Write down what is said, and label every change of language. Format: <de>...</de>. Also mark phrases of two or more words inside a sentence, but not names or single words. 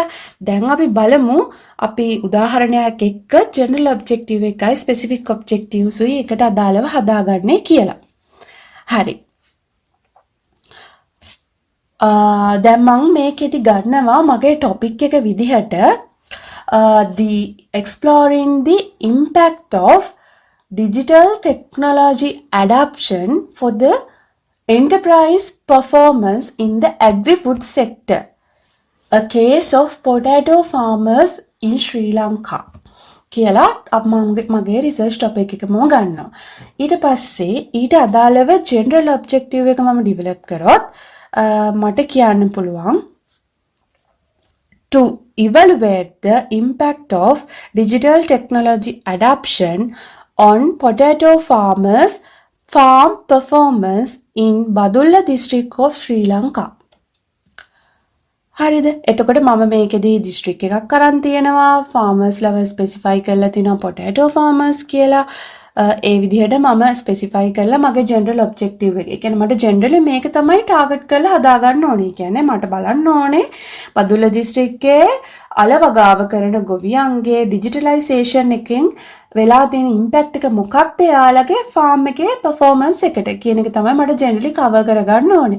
<si>දැන් අපි බලමු අපි උදාහරණයක් එක්ක</si> <en>general objective</en> <si>එකයි</si> <en>specific objectives</en> <si>උයි එකට අදාළව හදාගන්නේ කියලා. හරි. දැන් මම මේකෙදි ගන්නවා මගේ topic එක විදිහට</si> <en>the exploring the impact of digital technology adoption for the enterprise performance in the agri-food sector, a case of potato farmers in Sri Lanka</en> <si>කියලා මගේ research topic එක මම ගන්නවා. ඊට පස්සේ ඊට අදාළව general objective එක මම develop කරොත් මට කියන්න පුළුවන්</si> <en>to evaluate the impact of digital technology adoption on potato farmers farm performance in Badulla district of Sri Lanka.</en> <si>හරිද? එතකොට මම මේකෙදී district එකක් අරන් තියෙනවා</si> <en>farmers level</en> <si>specify කරලා තිනවා</si> <en>potato farmers</en> <si>කියලා. ඒ විදිහට මම ස්පෙસિෆයි කරලා මගේ</si> <en>general objective</en> <si>එක. ඒ කියන්නේ මට ජෙනරලි මේක තමයි ටාගට් කරලා හදා ගන්න ඕනේ. කියන්නේ මට බලන්න ඕනේ බදුල්ල දිස්ත්‍රික්කයේ අලවගාව කරන ගොවියන්ගේ ඩිජිටලයිසේෂන් එකෙන් වෙලා තියෙන ඉම්පැක්ට් එක මොකක්ද යාලගේ ෆාම් එකේ performance එකට කියන එක තමයි මට ජෙනරලි කවර් කරගන්න ඕනේ.</si>